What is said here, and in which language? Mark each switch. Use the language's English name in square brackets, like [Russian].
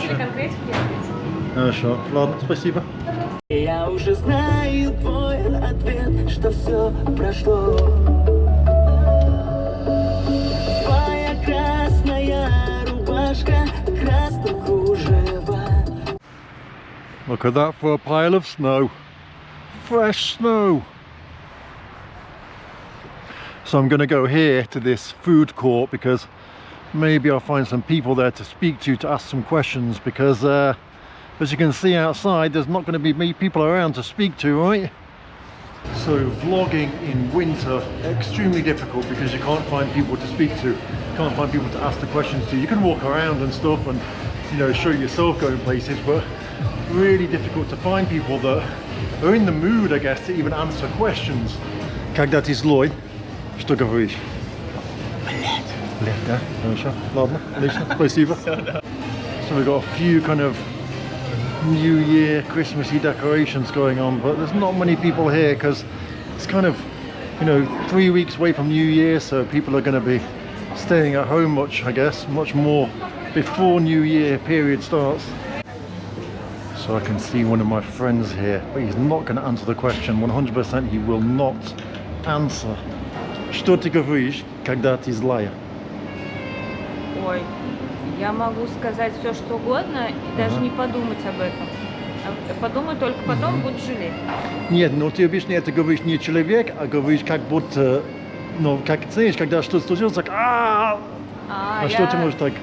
[Russian] просили конкретики, я ответила. Хорошо, ладно, спасибо. Я уже знаю твой ответ, что все прошло. Твоя красная рубашка, красным кружева. [English] Look at that for a pile of snow. Fresh snow. So I'm going to go here to this food court because maybe I'll find some people there to speak to ask some questions, because as you can see outside there's not going to be many people around to speak to, right? So vlogging in winter, extremely difficult because you can't find people to speak to, you can't find people to ask the questions to. You can walk around and stuff and, you know, show yourself going places, but really difficult to find people that are in the mood, I guess, to even answer questions. [Russian] Когда ты злой, что говоришь? Блядь, да? Хорошо, ладно, отлично, спасибо. [English] So we've got a few kind of New Year, Christmassy decorations going on, but there's not many people here because it's kind of, you know, 3 weeks away from New Year, so people are going to be staying at home much, I guess, much more before New Year period starts. So I can see one of my friends here, but he's not going to answer the question. 100% he will not answer. [Russian] Что ты говоришь, когда ты злая? Ой, я могу сказать все, что угодно и даже не подумать об этом. Подумай только потом, будешь жалеть. Нет, но ты обычно это говоришь не человек, а говоришь как будто, ну, как знаешь, когда что-то случилось, так а что ты можешь так?